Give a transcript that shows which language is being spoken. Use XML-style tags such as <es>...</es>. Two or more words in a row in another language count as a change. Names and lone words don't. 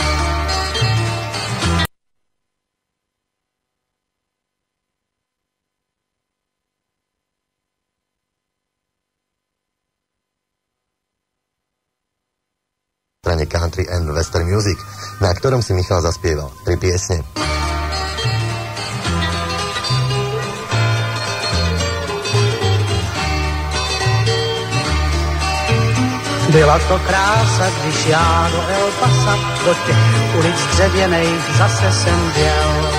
<sk>Strane Country and Western Music, na ktorom si Michal zaspieval 3 piesne.</sk> <cs>Byla to krása, když já do El Pasa, do těch ulic dřevěných zase jsem vjel.</cs>